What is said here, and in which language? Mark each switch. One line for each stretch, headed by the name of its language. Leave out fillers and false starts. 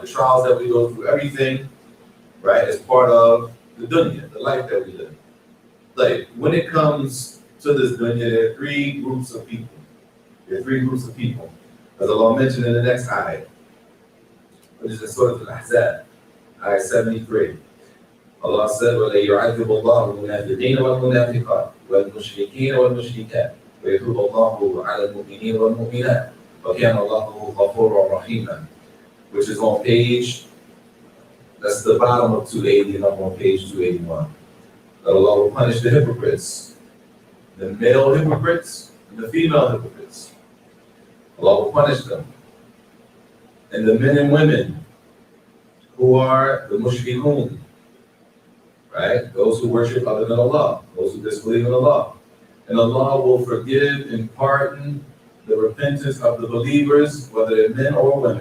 English: The trials that we go through, everything, right, is part of the dunya, the life that we live. Like, when it comes to this dunya, there are three groups of people. There are three groups of people. As Allah mentioned in the next ayah, which is in Surah Al-Ahzab, ayah 73. Allah said,
Arabic: وَلَا يُعَذِّبُ اللَّهُ الْمُنَافِقِينَ وَالْمُنَافِقَاتِ وَالْمُشْرِكِينَ وَالْمُشْرِكَاتِ وَيَتُوبُ اللَّهُ عَلَى الْمُؤْمِنِينَ وَالْمُؤْمِنَاتِ وَكَانَ اللَّهُ غَفُورًا رَحِيمًا,
English: which is on page, that's the bottom of 280 and up on page 281. That Allah will punish the hypocrites, the male hypocrites and the female hypocrites. Allah will punish them. And the men and women who are the mushrikun, right? Those who worship other than Allah, those who disbelieve in Allah. And Allah will forgive and pardon the repentance of the believers, whether they're men or women.